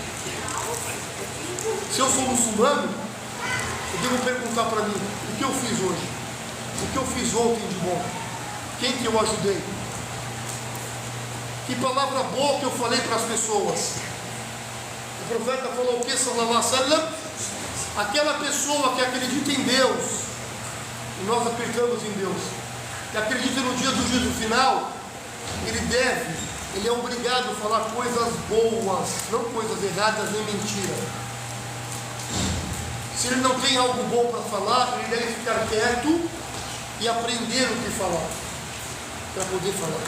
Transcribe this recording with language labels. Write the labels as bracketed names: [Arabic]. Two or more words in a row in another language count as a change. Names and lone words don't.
[Portuguese] Se eu sou muçulmano, eu devo perguntar para mim, o que eu fiz hoje? O que eu fiz ontem de bom? Quem que eu ajudei? Que palavra boa que eu falei para as pessoas? O profeta falou o que, [Arabic] صلى الله عليه وسلم? [Portuguese] Aquela pessoa que acredita em Deus, e nós acreditamos em Deus, que acredita no dia do juízo final, ele é obrigado a falar coisas boas, não coisas erradas nem mentira. Se ele não tem algo bom para falar, ele deve ficar quieto e aprender o que falar, para poder falar.